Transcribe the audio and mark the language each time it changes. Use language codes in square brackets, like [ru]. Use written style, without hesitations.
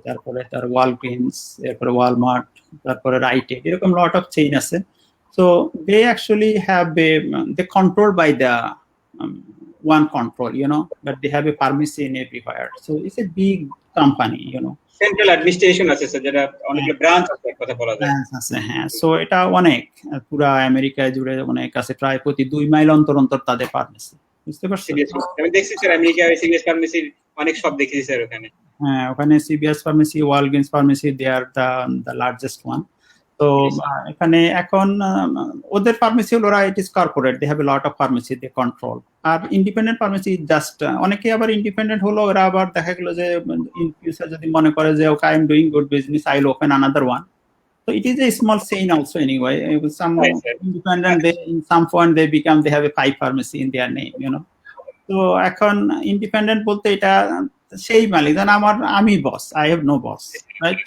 [bn] তারপরে তার ওয়ালগ্রিনস, তারপরে ওয়ালমার্ট, তারপরে রাইট এড, এরকম [en] lot of chain [bn] আছে। [en] So they actually have a they controlled by the one control, you know, but they have a pharmacy in everywhere. So it's a big company, you know. [bn] Central administration আছে sir, যেটা অনেক branch আছে কথা বলা যায়। হ্যাঁ, so এটা অনেক পুরো আমেরিকা জুড়ে অনেক আছে, প্রায় প্রতি 2 মাইল অন্তর অন্তর তাদের ফার্মেসি, বুঝতে পারছেন? আমি দেখছি স্যার আমেরিকায় সিবিএস ফার্মেসির অনেক সব দেখেছি স্যার ওখানে। হ্যাঁ, ওখানে CBS pharmacy, ওয়ালগ্রিনস pharmacy, [en] They are the largest one. [bn] তো এখানে এখন ওদের ফার্মেসি হলো ওরা [en] It is corporate, they have a lot of pharmacy they control. [bn] আর independent pharmacy just অনেকে আবার ইন্ডিপেন্ডেন্ট হলো, ওরা আবার দেখা গেল যে ইন ফিউচার যদি মনে করে যে [en] Okay I am doing good business, I will open another one. So it is a small chain also anyway. Some independent, they in some point they have a 5 pharmacy in their name, you know. [bn] So এখন independent বলতে এটা সেই মালিক, জান আমি বস, [en] I have no boss, right?